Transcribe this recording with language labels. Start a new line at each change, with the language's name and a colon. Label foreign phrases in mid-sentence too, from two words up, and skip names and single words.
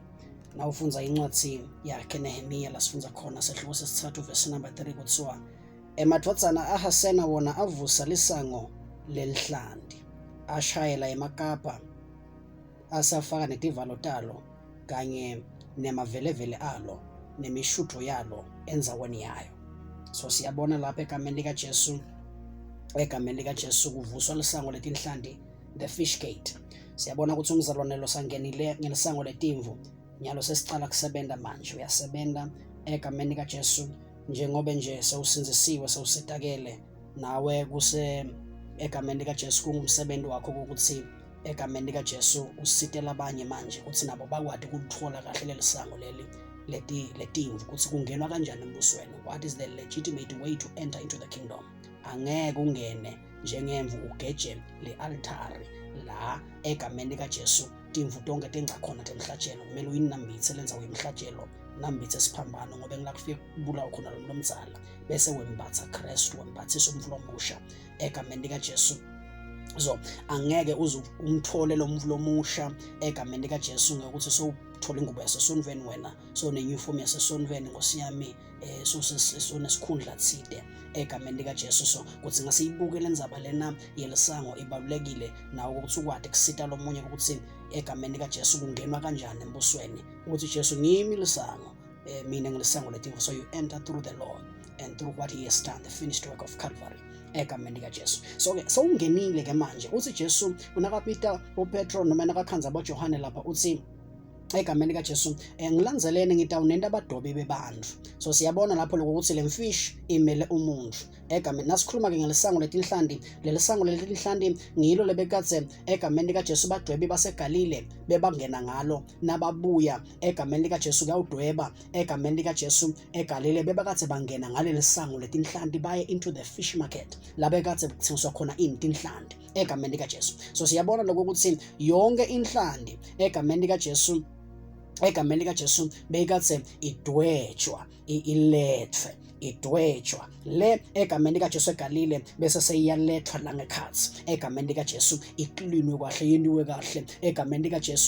Swati: Nawufunza incwadi yakhe Nehemiya lasifunza khona sehluko sesithathu
English: verse number 3
Swati: kuthiwa emadvodzana ahasena wona avusa lisango lelihlandi ashayela emakapa asafaka netivalo talo kanye nemavelevele alo nemishutho yalo enzaweni yayo. So siyabona lapha egameni likaJesu kuvuswa lisango letinhlandi,
English: the fish gate.
Swati: Siyabona ukuthi umzalwane lo sangenile ngelisango letimvu nyalo sesicala kusebenta manje. Uyasebenta egameni likaJesu njengoba nje sewusinzisiwe sewusitakele nawe kuse egameni likaJesu kungumsebenzi wakho ukuthi egameni likaJesu usitela abanye manje ukuthi nabo bakwadi ukuthola kahle lelisango letimvu ukuthi kungenwa kanjani embusweni.
English: What is the legitimate way to enter into the kingdom?
Swati: Angeke ungene njengemvu ugeje le-altari la egameni likaJesu. Timvu tonke tengakhona temhlatshelo kumele uyinambitse lenza uyimhlatshelo nambitse siphambano ngoba ngilakufika kubulawa khona lo mzala bese wembatha Kristu wembathisa umvulo omusha egameni likaJesu. So angeke uze umthole lo mvulo omusha egameni likaJesu ngokuthi ukuthola ingubo yasesonveni wena so ne-uniform yasesonveni Nkosi yami so nesikhundla thide egameni likaJesu. So kuthi ngasiyibuke le ndzaba lena yelisango ibalulekile nawo ukuthi ukwade kusita lomunye ukuthi egameni likaJesu kungenwa kanjani embusweni ukuthi Jesu ngimi lisango mina ngilisango letimvu.
English: So you enter through the Lord and through what he has done, the finished work of Calvary
Swati: egameni likaJesu. So-ke sowungenile-ke manje uthi Jesu unakapita uPetro noma nakakhanza aboJohane lapha uthi egameni likaJesu ngilanzelene ngitawunenda abadobi bebantu. So siyabona lapho lokuthi le mfish imele umuntu egameni nasikhuluma ke ngelisango letinhlandi. Lelisango letinhlandi ngilo lebekatse egameni likaJesu badwebi baseGalile bebangena ngalo nababuya egameni likaJesu kuyawudweba egameni likaJesu eGalile bebakatse bangena ngaleli sango letinhlandi baye
English: into the fish market
Swati: la bekatse kuthengiswa khona tinhlandi egameni likaJesu. So siyabona lokuthi yonke inhlandi egameni likaJesu egameni likaJesu beyikatse idwetshwa ilethwe idwetshwa le egameni likaJesu eGalile bese seyiyalethwa la ngekhathi egameni likaJesu iklinwe kahle yendiwe kahle egameni likaJesu.